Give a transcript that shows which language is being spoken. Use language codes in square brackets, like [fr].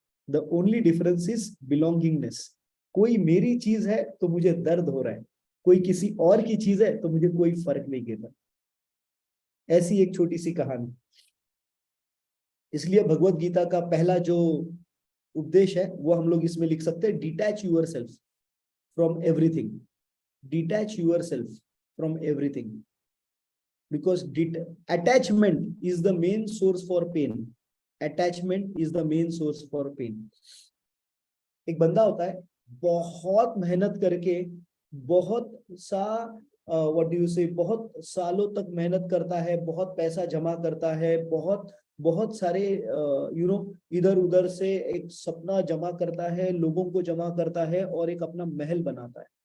[en] The only difference is belongingness. [hi] कोई मेरी चीज है तो मुझे दर्द हो रहा है, कोई किसी और की चीज है तो मुझे कोई फर्क नहीं गिरता। ऐसी एक छोटी सी कहानी। इसलिए भगवत गीता का पहला जो उपदेश है वो हम लोग इसमें लिख सकते हैं, [en] Detach yourself from everything. Detach yourself from everything, because attachment is the main source for pain. Attachment is the main source for pain. [hi] एक बंदा होता है, बहुत मेहनत करके, बहुत सा [en] what do you say, [hi] बहुत सालों तक मेहनत करता है, बहुत पैसा जमा करता है, बहुत बहुत सारे इधर उधर से एक सपना जमा करता है, लोगों को जमा करता है, और एक अपना महल बनाता है।